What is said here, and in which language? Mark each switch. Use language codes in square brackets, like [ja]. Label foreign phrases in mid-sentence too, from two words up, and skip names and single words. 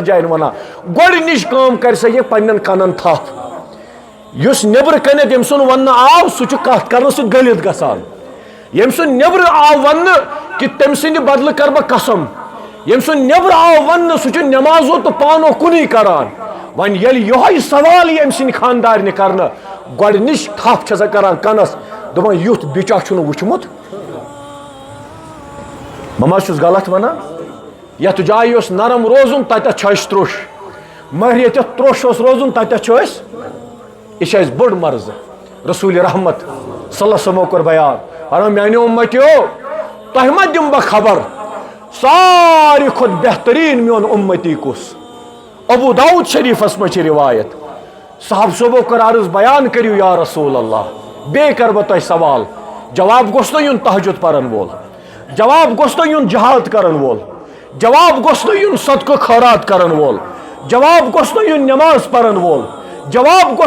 [ks] جاین ونان گۄڈٕنِچ کٲم کرِ سۄ یہِ پننٮ۪ن کنن تھپھ یُس نیٚبرٕ کَنٮ۪تھ ییٚمۍ سُنٛد وننہٕ آو سُہ چھُ کتھ کرنہٕ سۭتۍ گٔلِتھ گژھان ییٚمۍ سُنٛد نیٚبرٕ آو وننہٕ کہِ تٔمۍ سٕنٛدِ بدلہٕ کرٕ بہٕ قسم ییٚمۍ سُنٛد نیٚبرٕ آو وننہٕ سُہ چھُ نٮ۪مازو تہٕ پانو کُنُے کران وۄنۍ ییٚلہِ یِہوے سوال یی أمۍ سٕنٛدِ خاندارنہِ کرنہٕ گۄڈٕنِچ تھپھ چھےٚ سۄ کران کنس دپان یُتھ بِچا چھُنہٕ وٕچھمُت بہٕ ما چھُس غلط ونان یتھ جایہِ اوس نرم روزُن تتٮ۪تھ چھُ اَسہِ تروٚش مگر ییٚتٮ۪تھ تروٚش اوس روزُن تتٮ۪تھ چھُ أسۍ یہ چھِ اَسہِ بٔڑ مرض رسول رحمت [ar] صلی اللہ علیہ وسلم [ks] کوٚر بیان فرموو میانیو اُمتیو تۄہہِ ما دِمہٕ بہٕ خبر ساروی کھۄتہٕ بہتریٖن میون اُمتی کُس ابو داؤد شریفس منٛز چھِ روایت صاحب صوبو کوٚر عرض بیان کٔرِو [ar] یا رسول اللہ [ks] بیٚیہِ کرٕ بہٕ تۄہہِ سوال جواب گوٚژھ نہٕ یُن تہجد پرن وول جواب گوٚژھ نہٕ یُن جہاد کرن وول جواب گوٚژھ نہٕ یُن صدقہٕ خٲرات کرن وول جواب گوٚژھ نہٕ یُن نٮ۪ماز پرن وول جواب گوٚژھ